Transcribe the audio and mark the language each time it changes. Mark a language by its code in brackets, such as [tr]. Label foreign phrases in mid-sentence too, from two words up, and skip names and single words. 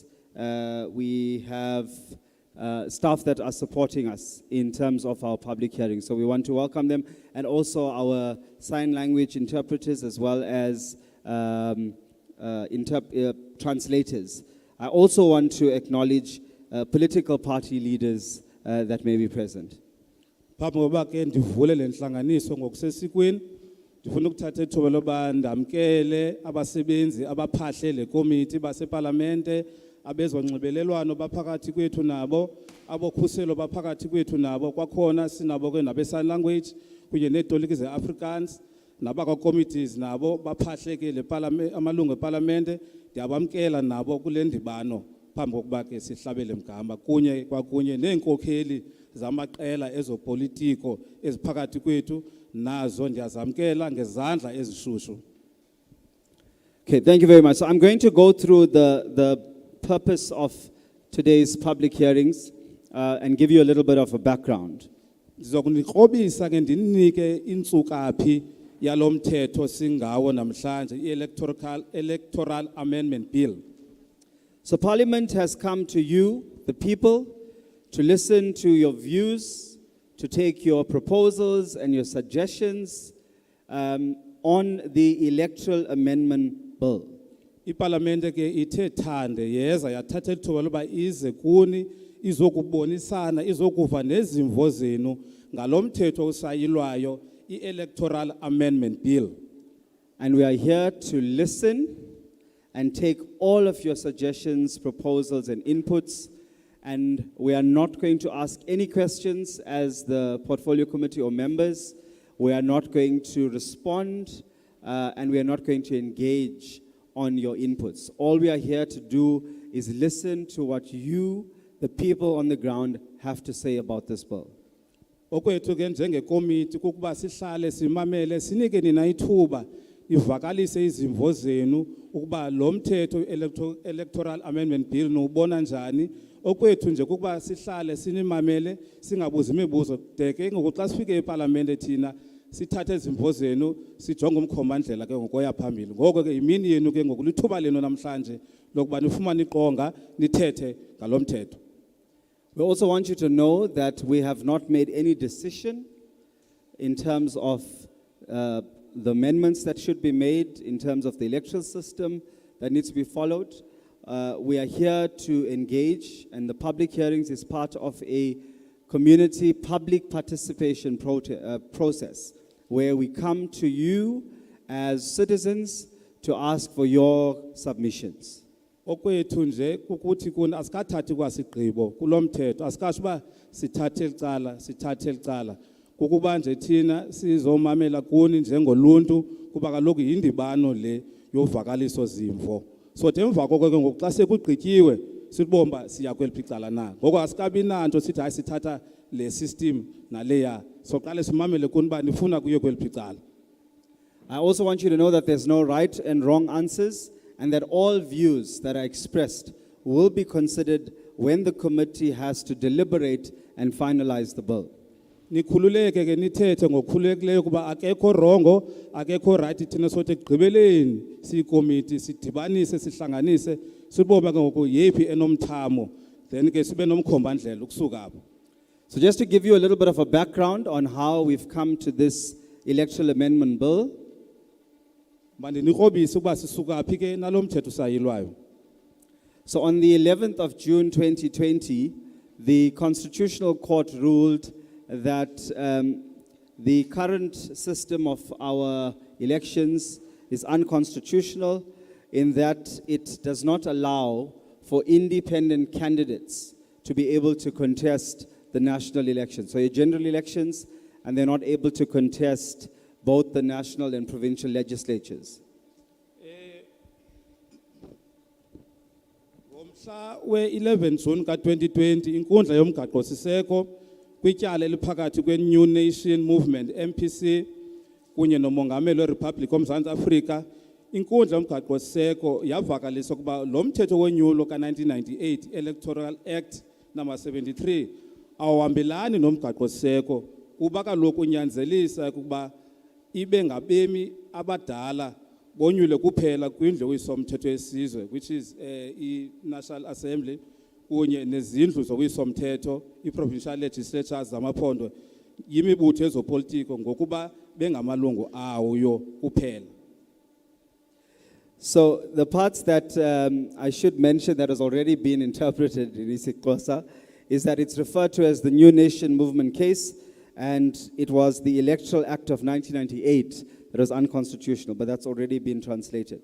[en] We have staff that are supporting us in terms of our public hearing. So we want to welcome them, and also our sign language interpreters as well as translators. I also want to acknowledge political party leaders that may be present. [xh] Phambi kokuba ke ndivule le nhlanganiso ngokusesikweni ndifuna ukuthatha ithuba loba ndamkele abasebenzi abaphahle le committee baseParlamente, abezonxibelelwano baphakathi kwethu nabo, abokhuselo baphakathi kwethu nabo, kwakhona sinabo ke nabe- [en] sign language [xh] kunye neetoliki ze-Afrikaans nabakwa-committees nabo baphahle ke le amalungu eParlamente. Ndiyabamkela nabo kule ndibano phambi kokuba ke sihlabele mgama kwakunye neenkokheli zamaqela ezopolitiko eziphakathi kwethu nazo ndiyazamkela ngezandla ezishushu. [en] Okay, thank you very much. So I'm going to go through the purpose of today's public hearings and give you a little bit of a background. [xh] Ndizokunikrobisa ke ndinike intsukaphi yalo mthetho singawo namhlanje Electoral Amendment Bill. [en] So Parliament has come to you, the people, to listen to your views, to take your proposals and your suggestions on the Electoral Amendment Bill. [xh] Iparlamente ke ithe thande yeza yathatha ithuba loba ize kuni izokubonisana izokuva nezimvo zenu ngalo mthetho usayilwayo i-Electoral Amendment Bill. [en] And we are here to listen and take all of your suggestions, proposals, and inputs. And we are not going to ask any questions as the Portfolio Committee or members. We are not going to respond, and we are not going to engage on your inputs. All we are here to do is listen to what you, the people on the ground, have to say about this bill. [xh] Okwethu ke njengekomiti kukuba sihlale simamele sinike nina ithuba ivakalise izimvo zenu ukuba lo mthetho Electoral Amendment Bill nubona njani. Okwethu nje kukuba sihlale sinimamele singabuzi imibuzo deke ngokuxa sifike eParlamente thina sithathe izimvo zenu sijonge umkhomandlela ke ngokuya phambili. Ngoko ke imini yenu ke ngokulithuba leno namhlanje lokuba nifumane iqonga nithethe ngalo mthetho. [en] We also want you to know that we have not made any decision in terms of the amendments that should be made, in terms of the electoral system that needs to be followed. We are here to engage, and the public hearings is part of a community public participation process, where we come to you as citizens to ask for your submissions. [xh] Okwethu nje kukuthi kuna asikathathi kwasigqibo kulomthetho asikasho ba sithathe licala kukuba nje thina sizomamela kuni njengoluntu kuba kaloku yindibano le yovakaliso zimvo. So emva koko ke ngoku xa sekugqityiwe sibomba siya kweliphi icala na. Ngoko asikabi nanto sithi hayi sithatha le system naleya. So qale simamele kuni ba nifuna kuye kweliphi icala. [en] I also want you to know that there's no right and wrong answers, and that all views that are expressed will be considered when the committee has to deliberate and finalize the bill. [xh] Nikhululeke ke nithethe ngokukhululekileyo kuba akekho rongo akekho right thina sothi ekugqibeleni siyikomiti sidibanise sihlanganise sibomba ke ngoku yephi enomthamo then ke sibe nomkhombandlela ukusuka apho. [en] So just to give you a little bit of a background on how we've come to this electoral amendment bill. [xh] Mandinikrobise ukuba sisuka phi ke nalomthetho sayilwayo. [en] So on the 11th of June 2020, the Constitutional Court ruled that the current system of our elections is unconstitutional in that it does not allow for independent candidates to be able to contest the national elections. So your general elections, and they're not able to contest both the national and provincial legislatures. [xh] Ngomhla we-11 June ka-2020 inkundla yomgaqo siseko kwityala eliphakathi kwe-New Nation Movement MPC kunye nomongameli weRepublic oMzantsi Afrika inkundla yomgaqo siseko yavakalisa ukuba lo mthetho wenyulo ka-1998 Electoral Act number 73 awuhambelani nomgaqo siseko kuba kaloku unyanzelisa ukuba ibe ngabemi abadala bonyule kuphela kwindlu yesomthetho yesizwe, [en] which is [xh] i-National Assembly kunye nezindlu zokuyisomthetho i- [en] provincial legislatures [xh] zamaphondo yimibutho ezopolitiko ngokuba bengamalungu awo kuphela. [en] So the parts that I should mention that has already been interpreted in isiXhosa is that it's referred to as the New Nation Movement case, and it was the Electoral Act of 1998 that was unconstitutional, but that's already been translated.